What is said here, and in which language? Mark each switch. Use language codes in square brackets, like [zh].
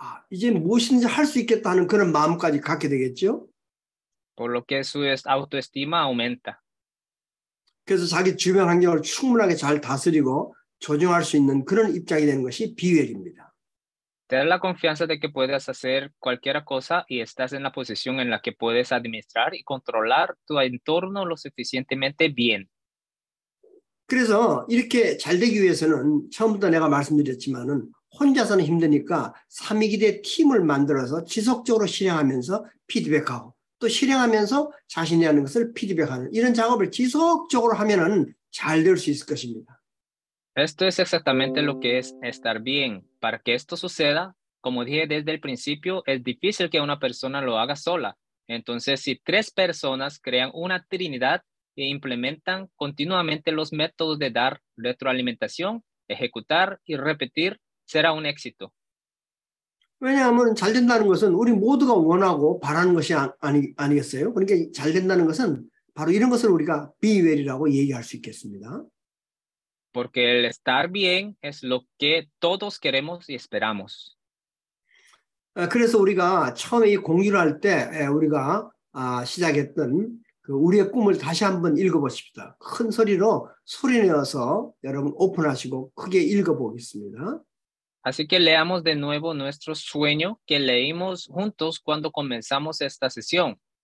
[ko] 이제 무엇인지 할 수 있겠다 하는 그런 마음까지 갖게 되겠죠. [es] Por lo que su autoestima aumenta. [ko] 그래서 자기 주변 환경을 충분하게 잘 다스리고 조정할 수 있는 그런 입장이 되는 것이 비웰입니다. [es] Te da la confianza de que puedes hacer cualquier cosa y estás en la posición en la que puedes administrar y controlar tu entorno lo suficientemente bien. [ko] 그래서 이렇게 잘 되기 위해서는 처음부터 내가 말씀드렸지만은 혼자서는 힘드니까 삼위기대 팀을 만들어서 지속적으로 실행하면서 피드백하고 또 실행하면서 자신이 하는 것을 피드백하는 이런 작업을 지속적으로 하면은 잘 될 수 있을 것입니다. [es] Esto es exactamente lo que es estar bien. Para que esto suceda, como dije desde el principio, es difícil que una persona lo haga sola. Entonces, si 3 personas crean una trinidad e implementan continuamente los métodos de dar retroalimentación, ejecutar y repetir, será un éxito. [ko] 왜냐하면 잘 된다는 것은 우리 모두가 원하고 바라는 것이 아니겠어요? 그러니까 잘 된다는 것은 바로 이런 것을 우리가 be well이라고 얘기할 수 있겠습니다. [es] Porque el estar bien es lo que todos queremos y esperamos. [ko] 그래서 우리가 처음에 이 공유를 할 때 우리가 시작했던 그 우리의 꿈을 다시 한번 읽어보십시다. 큰 소리로 소리내어서 여러분 오픈하시고 크게 읽어보겠습니다. [es] Así que leamos de nuevo nuestro sueño que leímos juntos cuando comenzamos esta sesión.